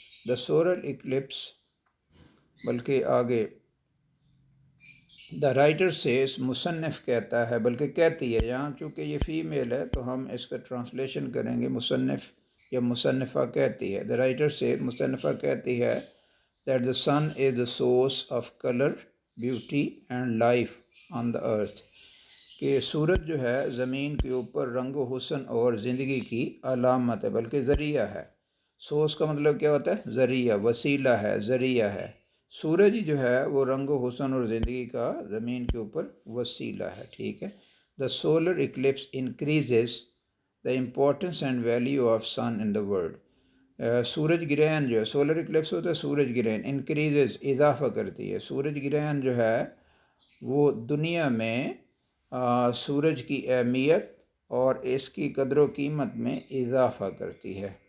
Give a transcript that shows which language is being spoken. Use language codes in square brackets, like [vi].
[en] The solar eclipse، [ur] بلکہ آگے [en] the writer says, [ur] مصنف کہتا ہے، بلکہ کہتی ہے، یہاں چونکہ یہ فیمیل ہے تو ہم اس کا ٹرانسلیشن کریں گے مصنف یا مصنفہ کہتی ہے. دا رائٹر سیز، مصنفہ کہتی ہے [en] that the sun is the source of color, beauty and life on the earth، [ur] کہ سورج جو ہے زمین کے اوپر رنگ و حسن اور زندگی کی علامت ہے، بلکہ ذریعہ ہے. سورس کا مطلب کیا ہوتا ہے؟ ذریعہ، وسیلہ ہے، ذریعہ ہے. سورج جو ہے وہ رنگ و حسن اور زندگی کا زمین کے اوپر وسیلہ ہے. ٹھیک ہے. [en] The solar eclipse increases the importance and value of sun in the world. [ur] سورج گرہن جو ہے، سولر اکلپس ہوتا ہے سورج گرہن، انکریزز اضافہ کرتی ہے. سورج گرہن جو ہے وہ دنیا میں سورج کی اہمیت اور اس کی قدر و قیمت میں اضافہ کرتی ہے.